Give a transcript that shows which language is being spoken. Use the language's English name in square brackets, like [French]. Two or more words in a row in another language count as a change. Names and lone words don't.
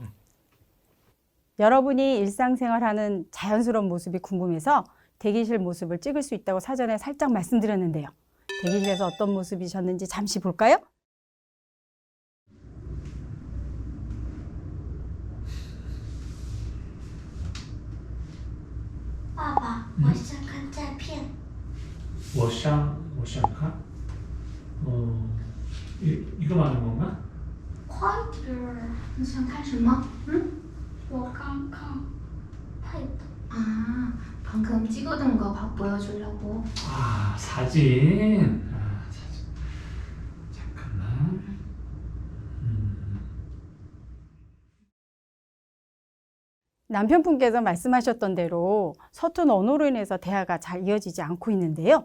[Korean] 여러분이 일상생활하는 자연스러운 모습이 궁금해서 대기실 모습을 찍을 수 있다고 사전에 살짝 말씀드렸는데요. 대기실에서 어떤 모습이셨는지 잠시 볼까요? 아빠, [Chinese] 我想看照片。我想看. [Korean] 이거 말하는 건가? [Chinese] 快点儿，你想看什么？我刚刚拍的。 [Korean] 아, 방금 찍어둔 거 보여주려고. 사진. 사진. 잠깐만. 남편분께서 말씀하셨던 대로 서툰 언어로 인해서 대화가 잘 이어지지 않고 있는데요.